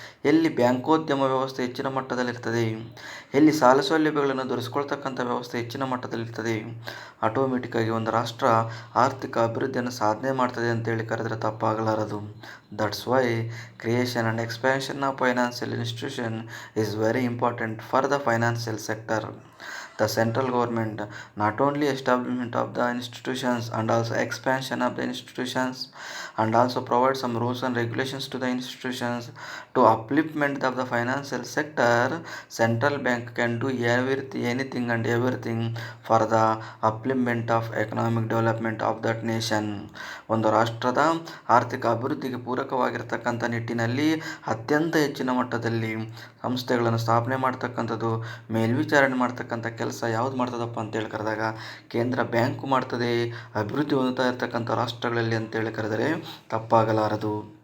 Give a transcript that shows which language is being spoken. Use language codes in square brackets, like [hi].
[kn] ಎಲ್ಲಿ ಬ್ಯಾಂಕೋದ್ಯಮ ವ್ಯವಸ್ಥೆ ಹೆಚ್ಚಿನ ಮಟ್ಟದಲ್ಲಿರ್ತದೆ, ಎಲ್ಲಿ ಸಾಲ ಸೌಲಭ್ಯಗಳನ್ನು ದೊರಕಿಸ್ಕೊಳ್ತಕ್ಕಂಥ ವ್ಯವಸ್ಥೆ ಹೆಚ್ಚಿನ ಮಟ್ಟದಲ್ಲಿರ್ತದೆ, ಆಟೋಮೆಟಿಕ್ಕಾಗಿ ಒಂದು ರಾಷ್ಟ್ರ ಆರ್ಥಿಕ ಅಭಿವೃದ್ಧಿಯನ್ನು ಸಾಧನೆ ಮಾಡ್ತದೆ ಅಂತೇಳಿ ಕರೆದರೆ ತಪ್ಪಾಗಲಾರದು. [en] That's why creation and expansion of financial institution is very important for the financial sector. The central government not only establishment of the institutions and also expansion of the institutions and also provide some rules and regulations to the institutions to upliftment of the financial sector. Central bank can do anything and everything for the upliftment of economic development of that nation. [kn] ಒಂದು ರಾಷ್ಟ್ರದ ಆರ್ಥಿಕ ಅಭಿವೃದ್ಧಿಗೆ ಪೂರಕವಾಗಿರ್ತಕ್ಕಂಥ ನಿಟ್ಟಿನಲ್ಲಿ ಅತ್ಯಂತ ಹೆಚ್ಚಿನ ಮಟ್ಟದಲ್ಲಿ ಸಂಸ್ಥೆಗಳನ್ನು ಸ್ಥಾಪನೆ ಮಾಡ್ತಕ್ಕಂಥದ್ದು, ಮೇಲ್ವಿಚಾರಣೆ ಮಾಡ್ತಕ್ಕಂಥ ಕೆಲಸ ಯಾವುದು ಮಾಡ್ತದಪ್ಪ ಅಂತೇಳಿ ಕರೆದಾಗ ಕೇಂದ್ರ ಬ್ಯಾಂಕು ಮಾಡ್ತದೆ, ಅಭಿವೃದ್ಧಿ ಹೊಂದುತ್ತಾ ಇರತಕ್ಕಂಥ ರಾಷ್ಟ್ರಗಳಲ್ಲಿ ಅಂತೇಳಿ ಕರೆದರೆ ತಪ್ಪಾಗಲಾರದು.